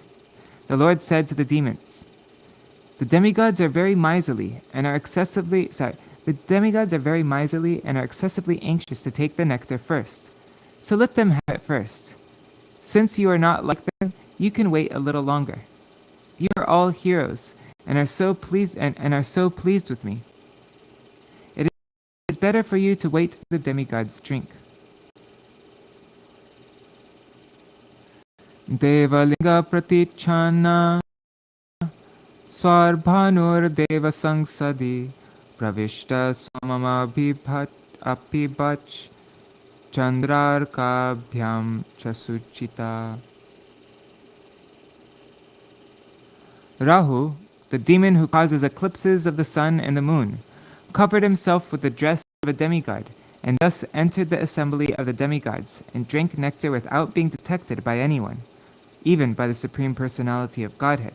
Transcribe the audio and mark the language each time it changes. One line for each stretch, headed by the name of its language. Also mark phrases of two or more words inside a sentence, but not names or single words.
English: The Lord said to the demons, The demigods are very miserly and are excessively anxious to take the nectar first. So let them have it first. Since you are not like them, you can wait a little longer. You are all heroes and are so pleased with me. It is better for you to wait till the demigods drink.
Sanskrit: Devalinga pratichana Swarbhanur deva sangsadi Pravishta swamamabhibhat apibach Chandrarkabhyam chasuchita.
English: Rahu, the demon who causes eclipses of the sun and the moon, covered himself with the dress of a demigod, and thus entered the assembly of the demigods and drank nectar without being detected by anyone, even by the Supreme Personality of Godhead.